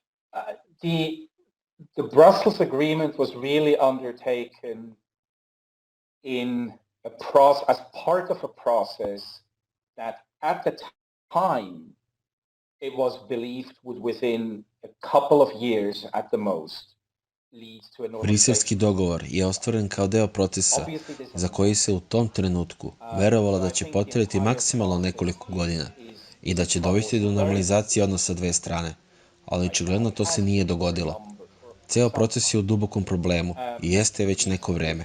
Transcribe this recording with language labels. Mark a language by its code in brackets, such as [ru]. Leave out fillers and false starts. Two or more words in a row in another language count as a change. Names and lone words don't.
[en] The Brussels agreement was really undertaken in a process, as part of a process that at the time it was believed would within a couple of years at the most lead to a [sr] Briselski [en] normalization. [sr] dogovor je ostvaren kao deo procesa za koji se u tom trenutku verovalo da će potrajati maksimalno nekoliko godina i da će dovesti do normalizacije odnosa dve strane, ali očigledno to se nije dogodilo. Ceo proces je u dubokom problemu i jeste već neko vreme.